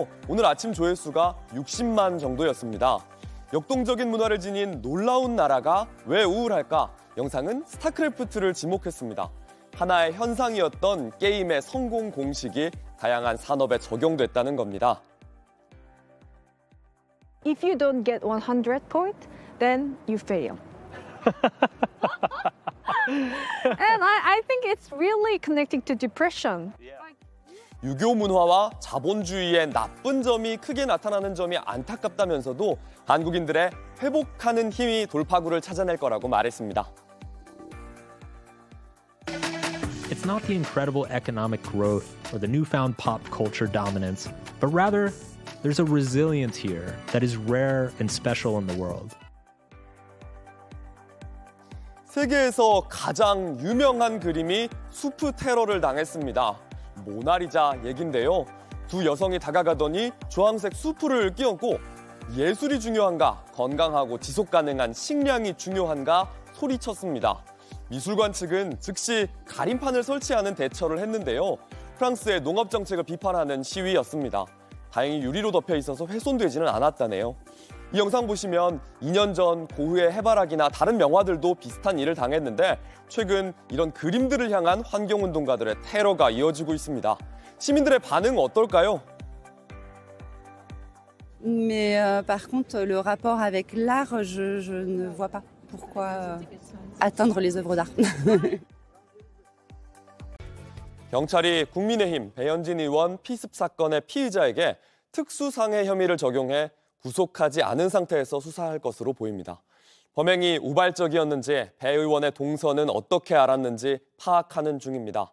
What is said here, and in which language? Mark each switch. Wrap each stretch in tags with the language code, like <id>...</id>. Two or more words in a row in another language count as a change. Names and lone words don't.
<ko>오늘 아침 조회수가 60만 정도였습니다. 역동적인 문화를 지닌 놀라운 나라가 왜 우울할까? 영상은 스타크래프트를 지목했습니다. 하나의 현상이었던 게임의 성공 공식이 다양한 산업에 적용됐다는 겁니다.</ko> <en>If you don't get 100 points, then you fail. And I think it's really connecting to depression.</en> <ko>유교 문화와 자본주의의 나쁜 점이 크게 나타나는 점이 안타깝다면서도 한국인들의 회복하는 힘이 돌파구를 찾아낼 거라고 말했습니다.</ko> <en>It's not the incredible economic growth or the newfound pop culture dominance, but rather there's a resilience here that is rare and special in the world.</en> <ko>세계에서 가장 유명한 그림이 수프 테러를 당했습니다. 모나리자 얘긴데요. 두 여성이 다가가더니 주황색 수프를 끼얹고 예술이 중요한가, 건강하고 지속 가능한 식량이 중요한가 소리쳤습니다. 미술관 측은 즉시 가림판을 설치하는 대처를 했는데요. 프랑스의 농업 정책을 비판하는 시위였습니다. 다행히 유리로 덮여 있어서 훼손되지는 않았다네요. 이 영상 보시면 2년 전 고흐의 해바라기나 다른 명화들도 비슷한 일을 당했는데 최근 이런 그림들을 향한 환경운동가들의 테러가 이어지고 있습니다. 시민들의 반응 어떨까요?</ko> <fr>Mais par contre, le rapport avec l'art, je ne vois pas pourquoi atteindre les œuvres d'art.</fr> <ko>경찰이 국민의힘 배현진 의원 피습 사건의 피의자에게 특수상해 혐의를 적용해 구속하지 않은 상태에서 수사할 것으로 보입니다. 범행이 우발적이었는지 배 의원의 동선은 어떻게 알았는지 파악하는 중입니다.</ko>